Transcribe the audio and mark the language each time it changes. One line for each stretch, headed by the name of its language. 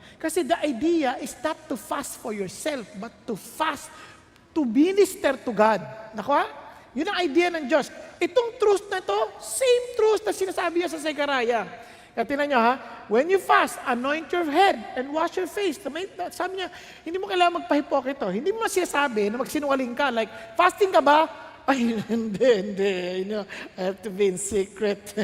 Filipino: Kasi
English: the idea is not to fast for yourself, but to fast to minister to God.
Filipino: Nakuha? Yun ang idea ng Diyos. Itong truth na to, same truth na sinasabi niya sa Zechariah. Kaya tinan nyo ha,
English: when you fast, anoint your head and wash your face.
Filipino: Sabi niya, hindi mo kailangan magpahipokrito. Hindi mo sinasabi na magsinungaling ka. Like, fasting ka ba? Ay, hindi.
English: You know, I have to be in secret.